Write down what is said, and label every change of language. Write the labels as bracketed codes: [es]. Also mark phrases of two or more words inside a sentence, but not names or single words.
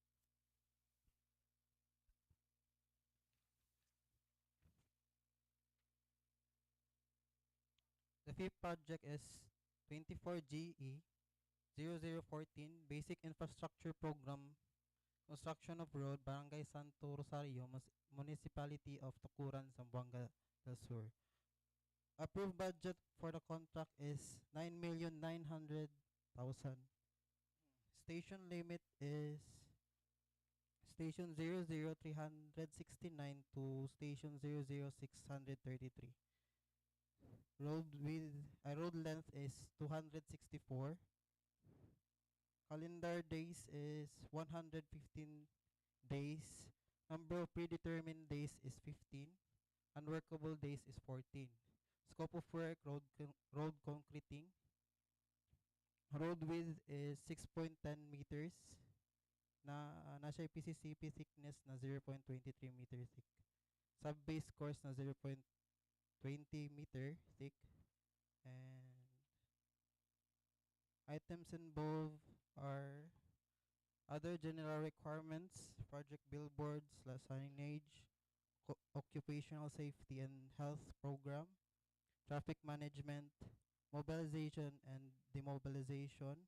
[en] The fifth project is 24GE 0014 Basic Infrastructure Program, Construction of Road, Barangay Santo Rosario, Municipality of Tucuran, Zamboanga del Sur. Approved budget for the contract is 9,900,000. Station limit is station 00369 to station 00633. Road length is 264. Calendar days is 115 days. Number of predetermined days is 15. Unworkable days is 14. Scope of work, road concreting. Road width is 6.10 meters. Nasa PCCP thickness na 0.23 meter thick. Sub-base course na 0.20 meter thick. And items involved are Other general requirements, project billboards, signage, occupational safety and health program, traffic management, mobilization and demobilization.